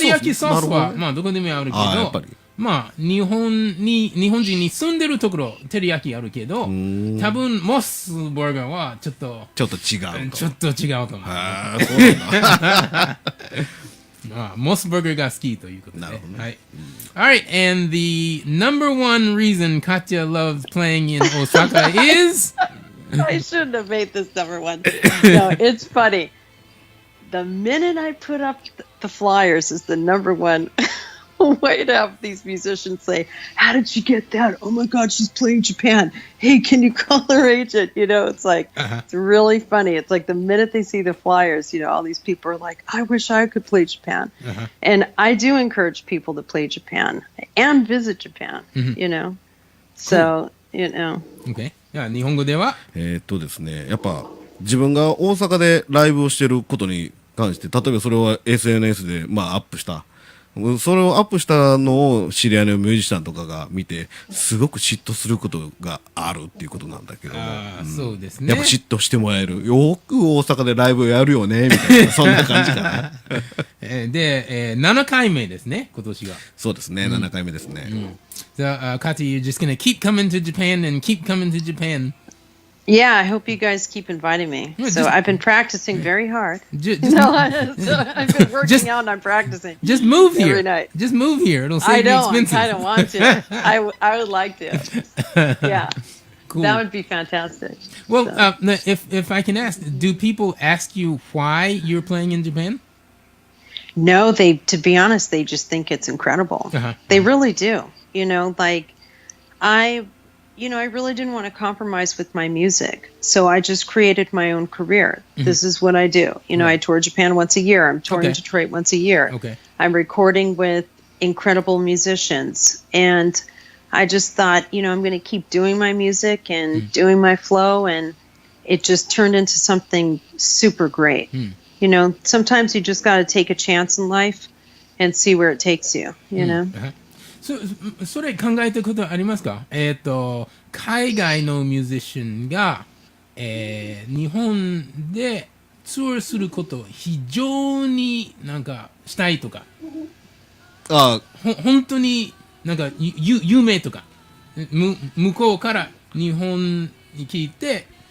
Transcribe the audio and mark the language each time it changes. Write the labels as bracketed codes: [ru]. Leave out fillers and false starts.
[ja] 照り焼きソースは、まあ、どこでもあるけど、まあ、日本人に住んでるところ、照り焼きあるけど、多分、モスバーガーはちょっと違うと。ちょっと違うと思う。そうなんだ。モスバーガーが好きということで。なるほどね。はい。 [en] Alright, and the number one reason Katya loves playing in Osaka is... I shouldn't have made this number one. No, it's funny. The minute I put up the flyers is the number one way to have these musicians say, how did she get that? Oh my God, she's playing Japan. Hey, can you call her agent? It's like, it's really funny. It's like the minute they see the flyers, all these people are like, I wish I could play Japan. And I do encourage people to play Japan and visit Japan, So, [ja] Okay. 日本語ではですね、やっぱ自分が大阪でライブをしてることに関して、例えばそれを SNS でまあアップした。それをアップしたのを知り合いのミュージシャンとかが見てすごく嫉妬することがあるっていうことなんだけども、そうですね。やっぱ嫉妬してもらえる。よく大阪でライブをやるよねみたいなそんな感じかな。で、7回目ですね今年が。そうですね、7回目ですね。 [en] So, Katya, you're just gonna keep coming to Japan and keep coming to Japan. Yeah, I hope you guys keep inviting me. So I've been practicing very hard. I've been working out and I'm practicing. Just move here. Every night. Just move here. It'll save you expenses. I don't want to. I would like to. Yeah. Cool. That would be fantastic. Well, if I can ask, do people ask you why you're playing in Japan? No, to be honest, they just think it's incredible. They really do. I really didn't want to compromise with my music. So I just created my own career. This is what I do. I tour Japan once a year. I'm touring Detroit once a year. Okay. I'm recording with incredible musicians. And I just thought, I'm going to keep doing my music and doing my flow. And it just turned into something super great. Sometimes you just got to take a chance in life and see where it takes you, [ja] それ考えたことありますか？海外のミュージシャンが、日本でツアーすることを非常になんかしたいとか、本当になんか有名とか、向こうから日本に来て